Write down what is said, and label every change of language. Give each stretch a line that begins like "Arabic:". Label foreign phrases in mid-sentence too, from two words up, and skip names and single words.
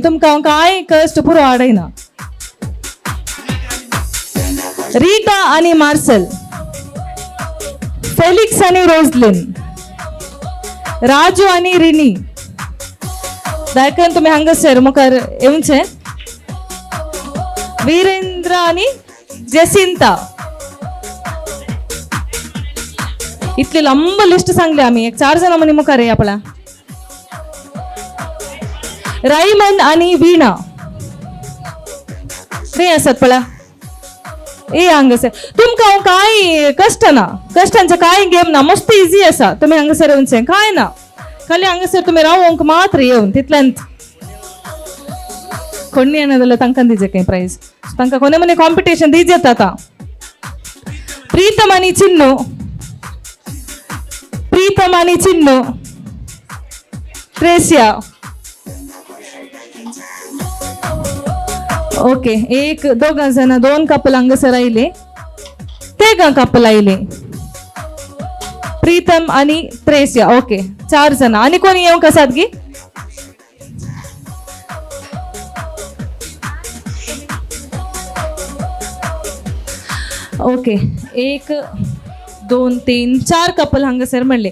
Konkani: तुमकां काय कष्ट पुरो आडयना. रीटा आणि मार्सेल फेलिक्स आणि रोजलिन राजू आणि रिनी दायकन तुम्ही हांगासर मुखार येवचे. वीरेंद्र आणि जेसिंता इतली लंब लिस्ट सांगली आम्ही. एक 4 जण म्हणे मुखार आहे आपला. रायमन आणि वीणा ते असत पळा ए हांगासर. तुमकां काय कष्ट ना कष्टांचे काय गेम ना मस्त इजी आसा. तुम्ही हांगासर येवचे काय ना खाली हांगासर तुम्ही रावोंक मात्र येवन तितल्यांत कोणी येना जाल्यार तांकां दिजे काही प्राइज. तांकां कोणे म्हणे कॉम्पिटिशन दिजेत. आता प्रीतम आणि चिन्नू प्रीतम आणि चिन्नू. ट्रेसिया. ओके, एक दोघा जण 2 कपल हांगसर आयले. ते कपल आयले. प्रीतम आणि ट्रेसिया. ओके, 4 जण. आणि कोणी येऊ का सादगी? ओके, 1 2 3 4 कपल हांगसर म्हणले.